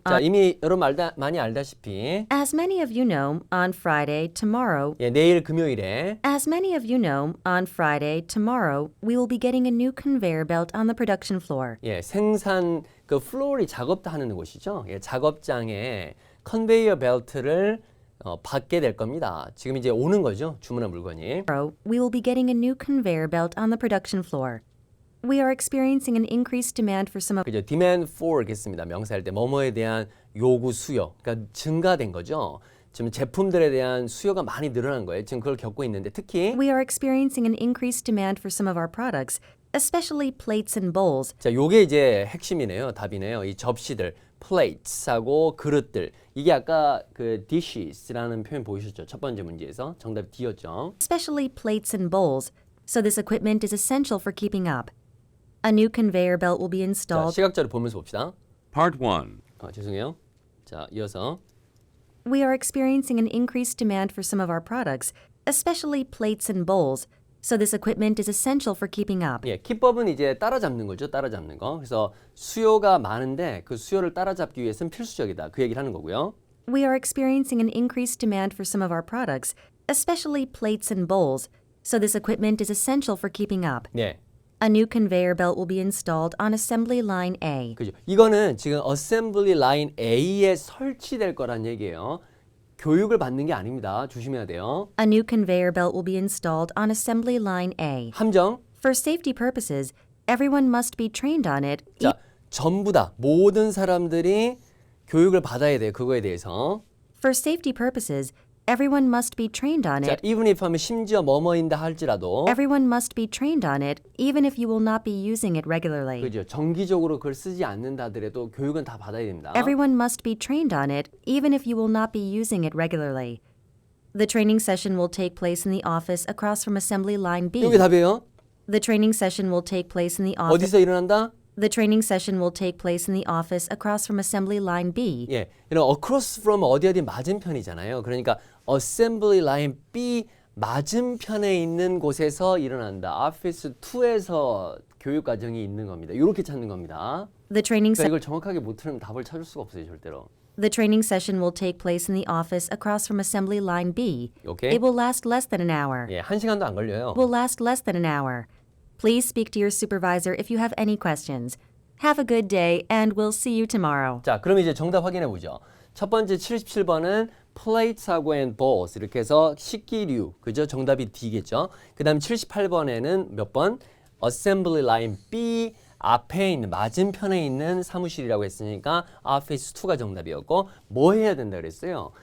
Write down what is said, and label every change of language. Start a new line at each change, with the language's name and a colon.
Korean: 자, 이미 여러분 많이 알다시피
English: as many of you know, on Friday, tomorrow,
Korean: 예, 내일 금요일에
English: as many of you know, on Friday, tomorrow, we will be getting a new conveyor belt on the production floor.
Korean: 예, 생산 그 플로어이 작업도 하는 곳이죠. 예, 작업장에 컨베이어 벨트를 받게 될 겁니다. 지금 이제 오는 거죠. 주문한 물건이.
English: Tomorrow, we will be getting a new conveyor belt on the production floor. We are experiencing an increased demand for some of
Korean: 그죠?
English: demand for
Korean: 겠습니다. 명사일 때 뭐뭐에 대한 요구 수요. 그러니까 증가된 거죠. 지금 제품들에 대한 수요가 많이 늘어난 거예요. 지금 그걸 겪고 있는데 특히
English: We are experiencing an increased demand for some of our products, especially plates and bowls.
Korean: 자, 요게 이제 핵심이네요. 답이네요. 이 접시들, plates하고 그릇들. 이게 아까 그 dishes라는 표현 보이셨죠? 첫 번째 문제에서 정답이 D였죠.
English: Especially plates and bowls. So this equipment is essential for keeping up. A new conveyor belt will be
Korean: 자,
English: installed.
Korean: 시각자료 보면서 봅시다.
English: Part 1.
Korean: 죄송해요. 자, 이어서
English: We are experiencing an increased demand for some of our products, especially plates and bowls. So this equipment is essential for keeping up.
Korean: 예, 키법은 이제 따라잡는 거죠. 따라잡는 거. 그래서 수요가 많은데 그 수요를 따라잡기 위해서는 필수적이다. 그 얘기를 하는 거고요.
English: We are experiencing an increased demand for some of our products, especially plates and bowls. So this equipment is essential for keeping up.
Korean: 네.
English: A new conveyor belt will be installed on assembly line A.
Korean: 그죠. 이거는 지금 assembly line A에 설치될 거란 얘기예요. 교육을 받는 게 아닙니다. 조심해야 돼요.
English: A new conveyor belt will be installed on assembly line A.
Korean: 함정.
English: For safety purposes, everyone must be trained on it.
Korean: 자, 전부 다 모든 사람들이 교육을 받아야 돼요. 그거에 대해서.
English: For safety purposes, everyone must be trained on
Korean: 자,
English: it. even if
Korean: 하면 심지어 뭐뭐인다 할지라도
English: Everyone must be trained on it, even if you will not be using it regularly.
Korean: 그죠. 정기적으로 그걸 쓰지 않는다 하더라도 교육은 다 받아야 됩니다.
English: Everyone must be trained on it, even if you will not be using it regularly. The training session will take place in the office across from assembly line B.
Korean: 이게 답이에요.
English: The training session will take place in the office.
Korean: 어디서 일어난다?
English: The training session will take place in the office across from assembly line B.
Korean: 예, 이런 across from 어디 맞은편이잖아요. 그러니까 assembly line B 맞은편에 있는 곳에서 일어난다. office 2에서 교육 과정이 있는 겁니다. 이렇게 찾는 겁니다.
English: The training
Korean: 그러니까
English: se-
Korean: 이걸 정확하게 못 들으면 답을 찾을 수가 없어요, 절대로.
English: The training session will take place in the office across from assembly line B.
Korean: 오케이?
English: It will last less than an hour.
Korean: 예, 1시간도 안 걸려요.
English: Will last less than an hour. Please speak to your supervisor if you have any questions. Have a good day, and we'll see you tomorrow.
Korean: 자, 그럼 이제 정답 확인해 보죠. 첫 번째 77번은 plates하고
English: and bowls
Korean: 이렇게 해서 식기류. 그죠? 정답이 D겠죠. 그다음 78번에는 몇 번? assembly line B 앞에 있는 맞은편에 있는 사무실이라고 했으니까 office 2가 정답이었고 뭐 해야 된다 그랬어요?